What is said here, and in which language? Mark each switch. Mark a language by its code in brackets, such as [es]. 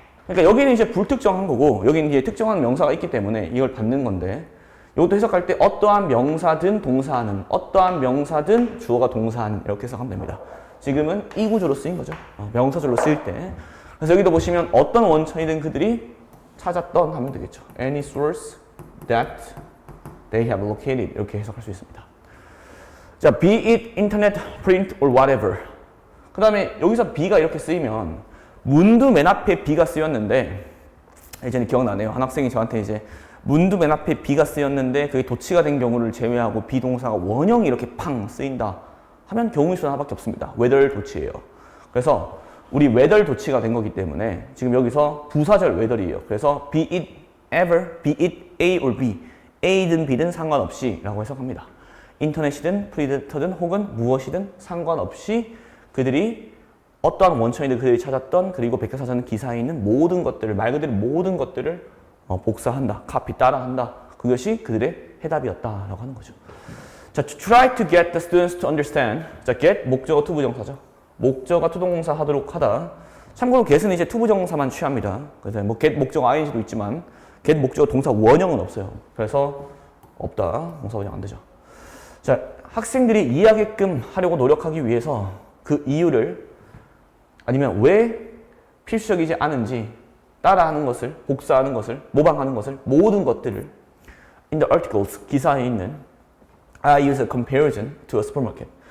[ko] 그러니까 여기는 이제 불특정한 거고 여기는 이제 특정한 명사가 있기 때문에 이걸 받는 건데 이것도 해석할 때 어떠한 명사든 동사하는, 어떠한 명사든 주어가 동사하는 이렇게 해석하면 됩니다. 지금은 이 구조로 쓰인 거죠. 명사절로 쓰일 때. 그래서 여기도 보시면 어떤 원천이든 그들이 찾았던 하면 되겠죠. [en] Any source that they have located [ko] 이렇게 해석할 수 있습니다. [en] 자, be it internet, print or whatever. [ko] 그 다음에 여기서 be가 이렇게 쓰이면 문도 맨 앞에 be가 쓰였는데 이제는 기억나네요. 한 학생이 저한테 이제 문도 맨 앞에 be가 쓰였는데 그게 도치가 된 경우를 제외하고 비동사가 원형이 이렇게 팡 쓰인다 하면 경우의 수 하나밖에 없습니다. whether 도치예요. 그래서 우리 whether 도치가 된 거기 때문에 지금 여기서 부사절 whether이에요. 그래서 [en] be it ever, be it A or B, [ko] A든 B든 상관없이 라고 해석합니다. 인터넷이든 프리데터든 혹은 무엇이든 상관없이 그들이 어떠한 원천이든 그들이 찾았던 그리고 백과사전 기사에 있는 모든 것들을 말 그대로 모든 것들을 복사한다, 카피 따라한다. 그것이 그들의 해답이었다라고 하는 거죠. [en] 자, to try to get the students to understand. [ko] 자, get 목적어 투부정사죠. 목적어 투동사 하도록 하다. 참고로 get은 이제 투부정사만 취합니다. 그래서 뭐 get 목적어 ing도 있지만 get 목적어 동사 원형은 없어요. 그래서 없다. 동사 원형 안 되죠. 자, 학생들이 이해하게끔 하려고 노력하기 위해서 그 이유를 아니면 왜 필수적이지 않은지 따라하는 것을, 복사하는 것을, 모방하는 것을, 모든 것들을 [en] in the articles, [ko] 기사에 있는 [en] I use a comparison to a supermarket.